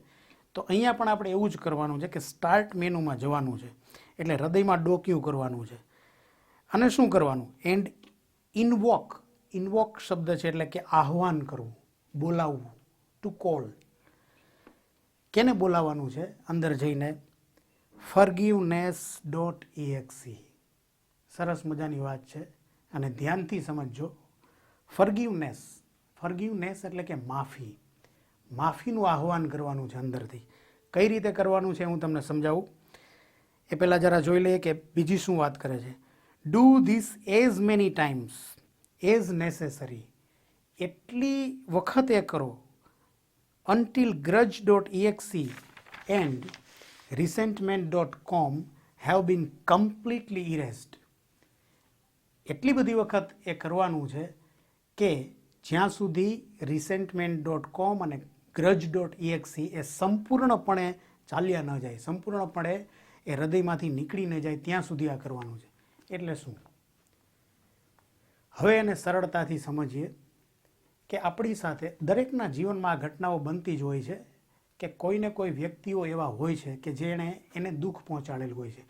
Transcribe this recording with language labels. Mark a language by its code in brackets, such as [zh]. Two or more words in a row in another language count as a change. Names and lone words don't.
[gu] તો અહીંયા પણ આપણે એવું જ કરવાનું છે કે સ્ટાર્ટ મેનુમાં જવાનું છે, એટલે હૃદયમાં ડોક્યું કરવાનું છે. અને શું કરવાનું? [en] and invoke [gu] શબ્દ છે એટલે કે આહ્વાન કરવું, બોલાવવું, [en] to call. [gu] કેને બોલાવવાનું છે? અંદર જઈને forgiveness.exe. સરસ મજાની વાત છે અને ધ્યાનથી સમજજો. ફર્ગિવનેસ એટલે કે માફીનું આહ્વાન કરવાનું છે અંદરથી. કઈ રીતે કરવાનું છે હું તમને સમજાવું. એ પહેલાં જરા જોઈ લઈએ કે બીજી શું વાત કરે છે. [en] do this as many times as necessary. [gu] એટલી વખત એ કરો. [en] until grudge.exe and resentment.com have been completely erased. [gu] એટલી બધી વખત એ કરવાનું છે કે જ્યાં સુધી resentment.com અને grudge.exe એ સંપૂર્ણપણે ચાલ્યા ન જાય, સંપૂર્ણપણે એ હૃદયમાંથી નીકળી ન જાય ત્યાં સુધી આ કરવાનું છે. એટલે શું? હવે એને સરળતાથી સમજીએ કે આપણી સાથે દરેકના જીવનમાં આ ઘટનાઓ બનતી જ હોય છે કે કોઈને કોઈ વ્યક્તિઓ એવા હોય છે કે જેણે એને દુઃખ પહોંચાડેલું હોય છે.